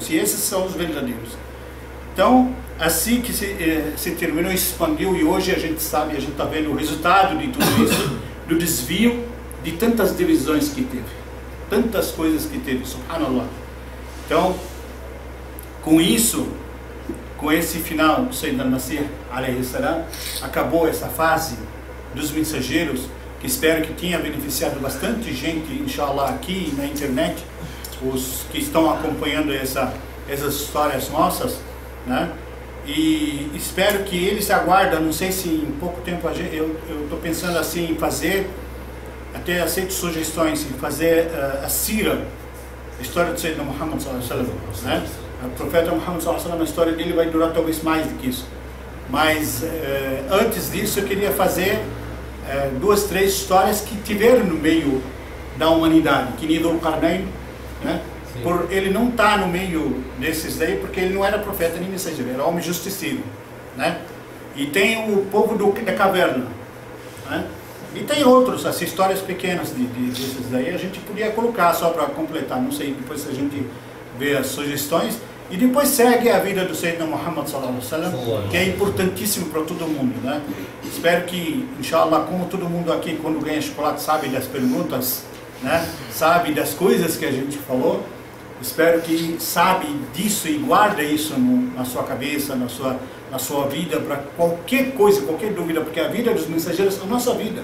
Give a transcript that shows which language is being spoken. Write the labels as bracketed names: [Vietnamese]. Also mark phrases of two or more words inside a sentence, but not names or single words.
[Portuguese] E esses são os verdadeiros. Então, assim que se terminou, expandiu, e hoje a gente sabe, a gente está vendo o resultado de tudo isso, do desvio, de tantas divisões que teve, tantas coisas que teve, subhanallah. Então, com isso, com esse final do [Arabic] سيدنا المسيح، عليه السلام, [Portuguese] acabou essa fase dos mensageiros, que espero que tenha beneficiado bastante gente, inshallah, aqui na internet, os que estão acompanhando essas histórias nossas, né? E espero que eles aguardem, não sei se em pouco tempo eu estou pensando assim em fazer, até aceito sugestões, em fazer a Sira, a história do [Arabic] سيدنا محمد صلى الله عليه وسلم, [Portuguese] né? O profeta Muhammad [Arabic] صلى الله عليه وسلم, [Portuguese] a história dele vai durar talvez mais do que isso. Mas antes disso eu queria fazer 2, 3 histórias que tiveram no meio da humanidade, que nem Dhul Qarnayn, né? Por ele não estar no meio desses daí, porque ele não era profeta nem mensageiro, era homem justiceiro, né? E tem o povo da caverna, né? E tem outros, as histórias pequenas desses daí, a gente podia colocar só para completar, não sei, depois a gente vê as sugestões. E depois segue a vida do [Arabic] سيدنا محمد صلى الله عليه وسلم, [Portuguese] que é importantíssimo para todo mundo, né? Espero que, inshallah, como todo mundo aqui quando ganha chocolate sabe das perguntas, né? Sabe das coisas que a gente falou, espero que sabe disso e guarda isso na sua cabeça, na sua vida, para qualquer coisa, qualquer dúvida, porque a vida dos mensageiros é a nossa vida.